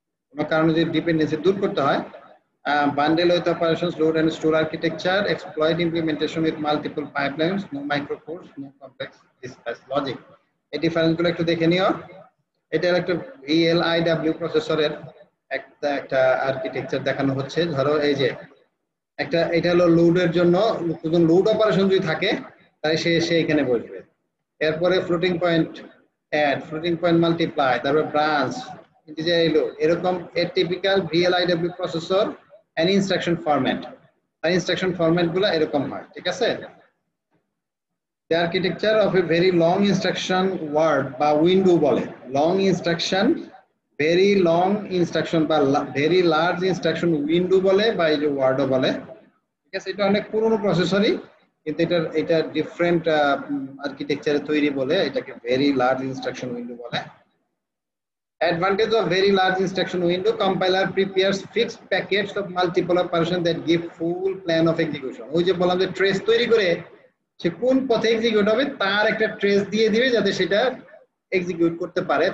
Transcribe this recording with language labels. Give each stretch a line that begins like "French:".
Bangla: কোনো কারণে যদি ডিপেন্ডেন্সি দূর করতে হয়,
English: bundle with operations, load and store architecture, exploit implementation with multiple pipelines, no microcores, no complex dispatch logic.
Bangla: এই ডিফারেন্স গুলো একটু দেখে নিও। এটা একটা VLIW প্রসেসরের একটা আর্কিটেকচার দেখানো হচ্ছে। ধরো এই যে এটা হলো লোডের জন্য, লোড অপারেশন যদি থাকে তাহলে সে এখানে বসবে। এরপরে floating point add, floating point multiply, তারপরে ব্রাঞ্চ, ইন্টিজার এলো, এরকম এর typical VLIW processor and instruction format. আর instruction format গুলো এরকম হয়, ঠিক আছে?
English: The architecture of a very long instruction word
Bangla: বা উইন্ডো বলে, long instruction, very long instruction বা ভেরি লার্জ ইনস্ট্রাকশন উইন্ডো বলে, বা এই যে ওয়ার্ডও বলে, ঠিক আছে? এটা অনেক পুরনো প্রসেসরই, কিন্তু এটা ডিফারেন্ট আর্কিটেকচারে তৈরি বলে এটাকে ভেরি লার্জ ইনস্ট্রাকশন উইন্ডো বলে।
English: Advantage of very large instruction window: compiler prepares fixed packets of multiple operations that give full plan of execution.
Bangla: ওই যে বললাম যে ট্রেস তৈরি করে সে কোন পথে এক্সিকিউট হবে তার একটা ট্রেস দিয়ে দিবে যাতে সেটা এক্সিকিউট করতে পারে।